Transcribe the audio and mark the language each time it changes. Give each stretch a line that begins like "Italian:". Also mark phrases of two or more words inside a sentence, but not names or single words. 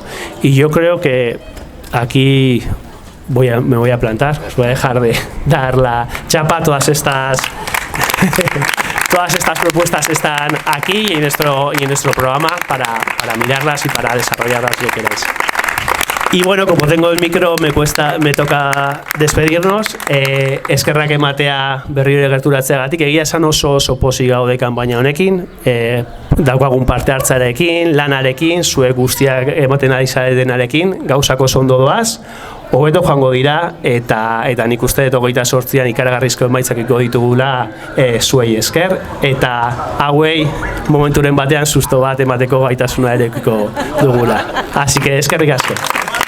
Spanish: Y yo creo que aquí me voy a plantar, os voy a dejar de dar la chapa. Todas estas propuestas están aquí y en nuestro programa para mirarlas y para desarrollarlas si queréis. Y bueno, como tengo el micro, me toca despedirnos.
Basque: Eskerrak ematea berriro gerturatzeagatik. Egia esan oso pozik gaude kanpaina honekin. Daukagun parte hartzarekin, lanarekin, zuek guztiak ematen ari zaretenarekin, gauzak oso ondo doaz, hobeto joango dira, eta nik uste dut 28an ikaragarrizko emaitzakiko ditugula zuei esker, eta hauei momenturen batean susto bat emateko gaitasuna erekiko dugula.
Spanish: Así que
Basque: eskerrik asko.